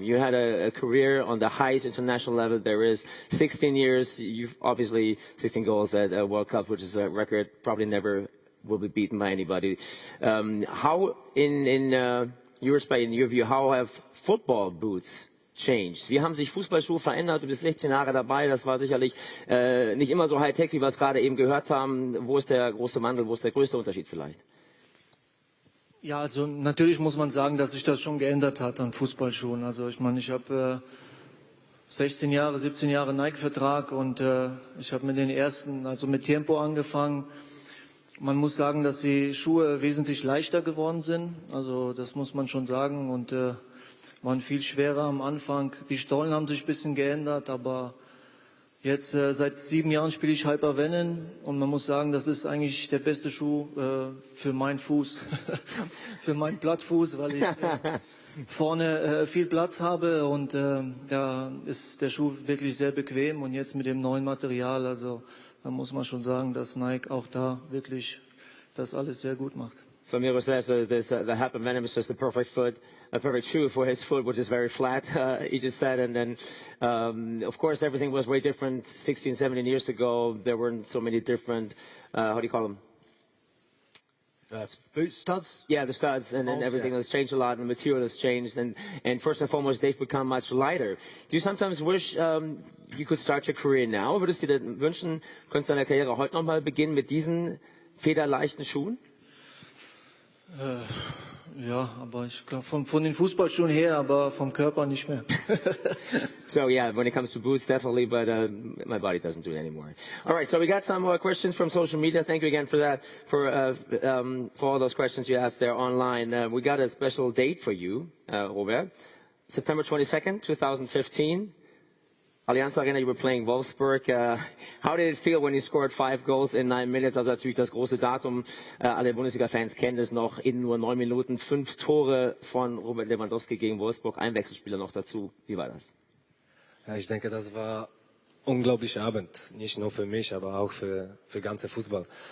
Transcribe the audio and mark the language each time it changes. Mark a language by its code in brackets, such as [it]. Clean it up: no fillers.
[en] You had a career on the highest international level there is. 16 years. You've obviously 16 goals at World Cup, which is a record probably never will be beaten by anybody. How in your view, how have football boots changed? [de] Wie haben sich Fußballschuhe verändert? Du bist 16 Jahre dabei, das war sicherlich nicht immer so Hightech, wie wir es gerade eben gehört haben. Wo ist der große Wandel, wo ist der größte Unterschied vielleicht? Ja, also natürlich muss man sagen, dass sich das schon geändert hat an Fußballschuhen. Also ich meine, ich habe 16 Jahre, 17 Jahre Nike-Vertrag und ich habe mit den ersten, also mit Tempo angefangen. Man muss sagen, dass die Schuhe wesentlich leichter geworden sind. Also das muss man schon sagen und waren viel schwerer am Anfang. Die Stollen haben sich ein bisschen geändert, aber jetzt seit 7 Jahren spiele ich Hypervenom und man muss sagen, das ist eigentlich der beste Schuh für meinen Fuß, für meinen Plattfuß, weil ich vorne viel Platz habe und da ist der Schuh wirklich sehr bequem und jetzt mit dem neuen Material, also da muss man schon sagen, dass Nike auch da wirklich das alles sehr gut macht. [en] So Miro says the Hypervenom is just the perfect shoe for his foot, which is very flat, he just said. And then, of course, everything was way different 16, 17 years ago. There weren't so many different, how do you call them? Boot studs? Yeah, the studs, and then everything has changed a lot, and the material has changed, and first and foremost, they've become much lighter. Do you sometimes wish you could start your career now? [de] Würdest du dir wünschen, könntest du deine Karriere heute nochmal beginnen mit diesen federleichten Schuhen? Ja, aber ich glaube von den Fußballschuhen her, aber vom Körper nicht mehr. [en] So yeah, when it comes to boots, definitely, but my body doesn't do it anymore. All right, so we got some more questions from social media. Thank you again for that, for all those questions you asked there online. We got a special date for you, Robert. September 22nd, 2015. Allianz Arena, you were playing Wolfsburg. How did it feel when you scored 5 goals in 9 minutes? [de] Also natürlich das große Datum. Alle Bundesliga-Fans kennen es noch. In nur 9 Minuten 5 Tore von Robert Lewandowski gegen Wolfsburg. Ein Wechselspieler noch dazu. Wie war das? Ja, ich denke, das war ein unglaublicher Abend. Nicht nur für mich, aber auch für ganze Fußball.